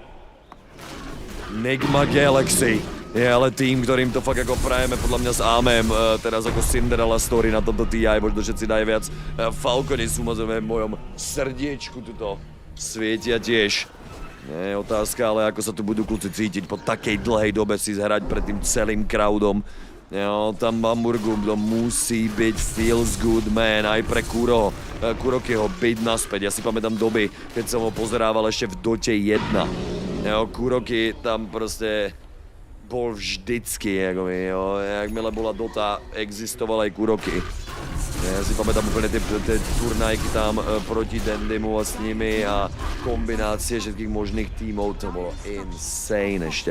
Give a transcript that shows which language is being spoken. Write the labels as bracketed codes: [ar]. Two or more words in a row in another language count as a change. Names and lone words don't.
[sk] Nigma Galaxy je ale tým, ktorým to fakt ako prajeme podľa mňa s Amem, teraz ako [en] Cinderella story [sk] na tomto TI, možno všetci najviac. Falconi sú v mojom srdiečku tuto svietia tiež. Nie je otázka, ale ako sa tu budú kluci cítiť po takej dlhej dobe si zhrať pred tým celým crowdom. Jo, tam v Hamburgu to musí byť [en] feels good man [sk] aj pre Kurokyho byť naspäť. Ja si pamätám doby, keď som ho pozerával ešte v Dote 1. Jo, Kuroky tam proste bol vždycky, jakmile bola Dota, existoval aj Kuroky. Ja si pamätám úplne tie turnajky tam proti Dandymu a s nimi a kombinácie všetkých možných tímov, to bolo insane ešte.